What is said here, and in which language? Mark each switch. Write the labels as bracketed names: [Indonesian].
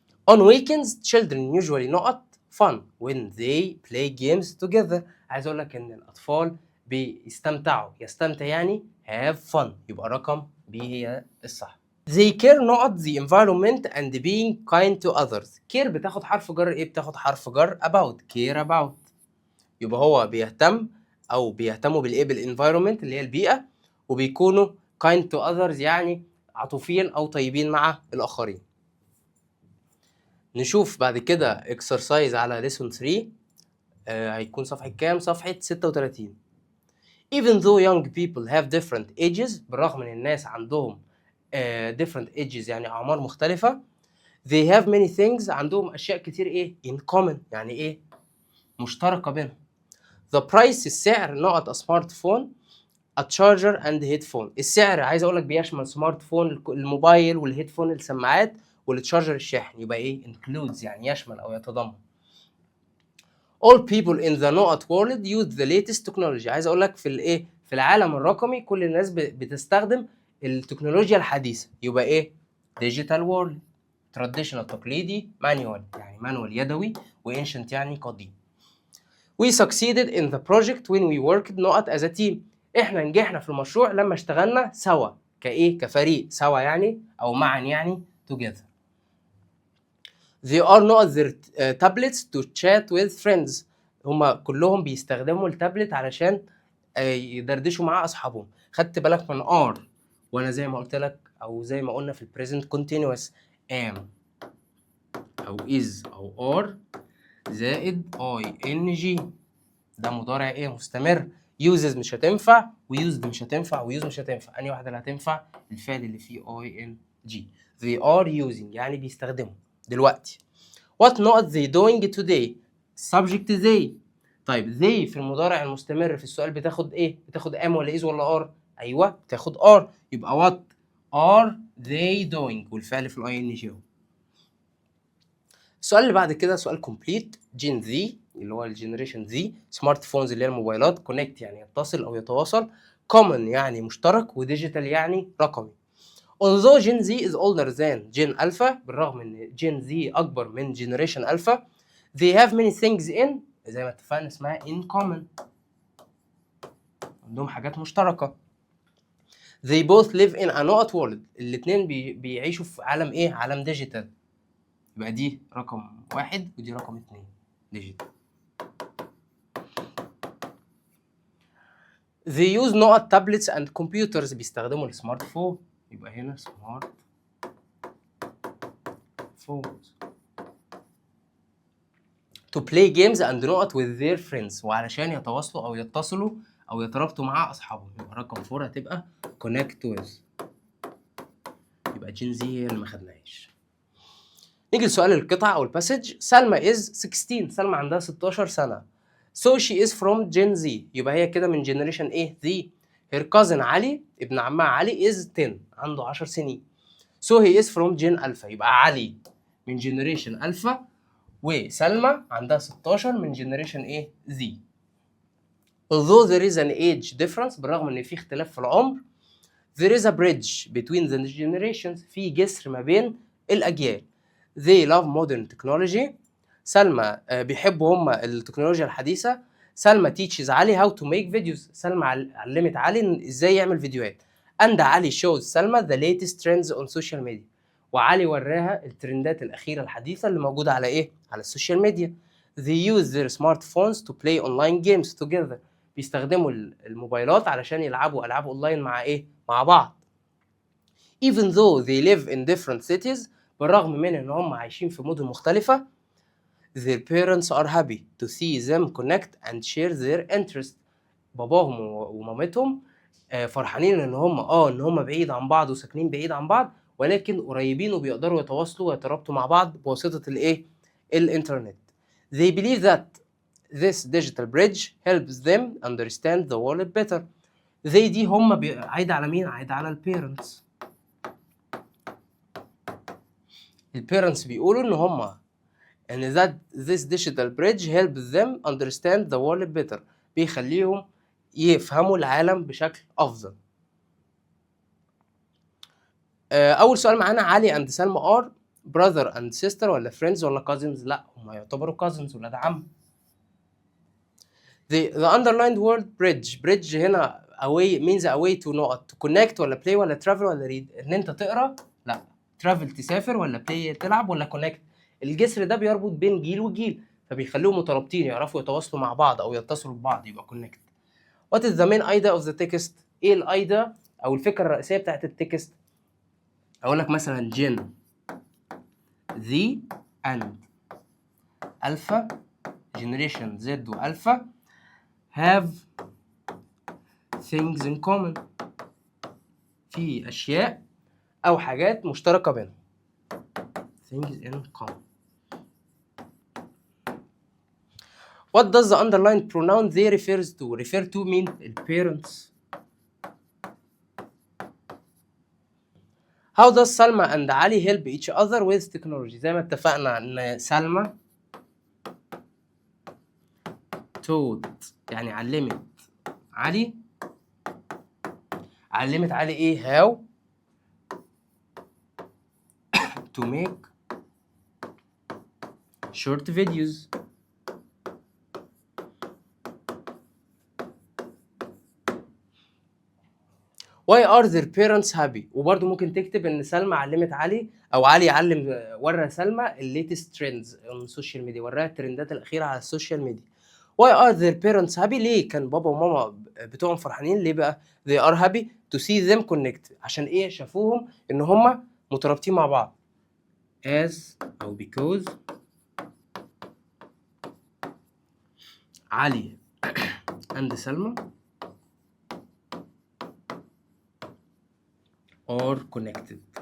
[English] on weekends children usually نقط fun when they play games together. [Arabic] عايز اقول لك ان الاطفال بيستمتعوا. يستمتع يعني [English] have fun، [Arabic] يبقى رقم ب هي الصح. [English] they care نقط the environment and being kind to others. [Arabic] care بتاخد حرف جر ايه؟ بتاخد حرف جر about. [English] care about، [Arabic] يبقى هو بيهتم او بيهتموا بالايه؟ بالenvironment اللي هي البيئه، وبيكونوا kind to others يعني عطوفين او طيبين مع الاخرين. نشوف بعد كده exercise على lesson 3. هيكون صفحة كام؟ صفحة 36. [English] Even though young people have different ages، [Arabic] بالرغم ان الناس عندهم different ages يعني اعمار مختلفة، [English] they have many things، [Arabic] عندهم اشياء كتير ايه in common، يعني ايه مشتركة بينهم. [English] the price السعر، نقط a smartphone a charger and headphone. [Arabic] السعر عايز اقول لك بيشمل سمارت فون الموبايل والهيدفون السماعات والتشارجر الشاحن، يبقى ايه includes يعني يشمل او يتضمن. [English] all people in the نقط world use the latest technology. [Arabic] عايز اقول لك في الايه في العالم الرقمي كل الناس بتستخدم التكنولوجيا الحديثه، يبقى ايه digital world. traditional تقليدي، manual يعني manual يدوي، واncient يعني قديم. [English] we succeeded in the project when we worked نقط as a team. [Arabic] احنا نجحنا في المشروع لما اشتغلنا سوا كايه كفريق، سوا يعني او معا يعني together. [English] they are not their tablets to chat with friends. [Arabic] هما كلهم بيستخدموا التابلت علشان يدردشوا مع اصحابهم. خدت بالك من are، وانا زي ما قلت لك او زي ما قلنا في البريزنت continuous am او is او are زائد ing، ده مضارع ايه مستمر. uses مش هتنفع، وused مش هتنفع، وuse مش هتنفع. انهي واحده اللي هتنفع؟ الفعل اللي فيه ing. [English] they are using [Arabic] يعني بيستخدموا دلوقتي. [English] what not they doing today؟ subject they. [Arabic] طيب they في المضارع المستمر في السؤال بتاخد ايه؟ بتاخد am ولا is ولا are؟ ايوه بتاخد are، يبقى [English] what are they doing، [Arabic] والفعل في الاي ان جي. السؤال اللي بعد كده سؤال كومبليت. جين ذي اللي هو الجنريشن ذي، سمارت فونز اللي هي الموبايلات، كونكت يعني يتصل او يتواصل، كومن يعني مشترك، وديجيتال يعني رقمي. [English] although Gen Z is older than Gen Alpha، [Arabic] بالرغم ان Gen Z اكبر من Generation Alpha، [English] they have many things in، [Arabic] زي ما اتفقنا اسمها [English] in common، [Arabic] عندهم حاجات مشتركة. [English] they both live in a not world، [Arabic] الاتنين بيعيشوا في عالم ايه؟ عالم ديجيتال، يبقى دي رقم 1 ودي رقم 2 ديجيتال. [English] they use نقط tablets and computers، [Arabic] بيستخدموا السمارت فون، يبقى هنا [English] Smart phones. [Arabic] to play games and نقط with their friends، وعلشان يتواصلوا او يتصلوا او يترابطوا مع اصحابهم، يبقى رقم 4 هتبقى connect with، يبقى جين زي هي اللي ما خدناهاش. نيجي لسؤال القطع او الباسج. سلمى is 16، سلمى عندها 16 سنة. [English] so she is from Gen Z، [Arabic] يبقى هي كده من generation ايه؟ [English] Z. her cousin [Arabic] علي ابن عمها علي is 10، عنده 10 سنين. so he is from Gen Alpha، يبقى علي من generation Alpha، وسلمى عندها 16 من generation ايه؟ Z. [English] although there is an age difference، [Arabic] بالرغم ان في اختلاف في العمر، [English] there is a bridge between the generations، [Arabic] في جسر ما بين الاجيال. [English] they love modern technology، [Arabic] سلمى بيحبوا هم التكنولوجيا الحديثة. [English] Salma teaches Ali how to make videos، [Arabic] سلمى علمت علي ازاي يعمل فيديوهات. [English] and Ali shows Salma the latest trends on social media، [Arabic] وعلي وراها الترندات الأخيرة الحديثة اللي موجودة على ايه؟ على السوشيال ميديا. [English] they use their smartphones to play online games together، [Arabic] بيستخدموا الموبايلات علشان يلعبوا ألعاب اونلاين مع ايه؟ مع بعض. [English] even though they live in different cities، [Arabic] بالرغم من ان هم عايشين في مدن مختلفة، [English] their parents are happy to see them connect and share their interest. [Arabic] باباهم ومامتهم فرحانين ان هم بعيد عن بعض وساكنين بعيد عن بعض، ولكن قريبين وبيقدروا يتواصلوا ويترابطوا مع بعض بواسطة الايه؟ الانترنت. [English] they believe that this digital bridge helps them understand the world better. [Arabic] they دي هم عايدة على مين؟ عايدة على البيرنتس. البيرنتس بيقولوا ان هم ان [English] that this digital bridge helps them understand the world better، [Arabic] بيخليهم يفهموا العالم بشكل افضل. اول سؤال معانا، علي and سلمى [English] are brother and sister [Arabic] ولا friends ولا cousins؟ لا هم يعتبروا cousins ولاد عم. [English] the underlined word bridge هنا away means away to نقط، to connect ولا play ولا travel ولا read؟ [Arabic] ان انت تقرا؟ [English] لا. [Arabic] travel تسافر ولا play تلعب ولا connect؟ الجسر ده بيربط بين جيل وجيل، فبيخليهم مترابطين يعرفوا يتواصلوا مع بعض او يتصلوا ببعض، يبقى connect. [English] what is the main idea of the text؟ [Arabic] ايه الايديا او الفكره الرئيسيه بتاعت التكست؟ اقول لك مثلا Gen Z [English] and alpha generation Z والفا have things in common. [Arabic] في أشياء أو حاجات مشتركة بينهم. [English] things in common. What does the underlined pronoun they refers to? refer to mean parents. How does Salma and Ali help each other with technology? [Arabic] زي ما اتفقنا ان سلمى taught يعني علمت علي ايه [English] how to make short videos. Why are their parents happy؟ [Arabic] وبرضه ممكن تكتب ان سلمى علمت علي او علي ورى سلمى الليتست ترندز on السوشيال ميديا، وراها الترندات الاخيره على السوشيال ميديا. [English] Why are their parents happy؟ [Arabic] ليه كان بابا وماما بتوعهم فرحانين؟ ليه بقى؟ [English] They are happy to see them connect. [Arabic] عشان ايه؟ شافوهم ان هم مترابطين مع بعض. [English] As او because Ali and Salma are connected.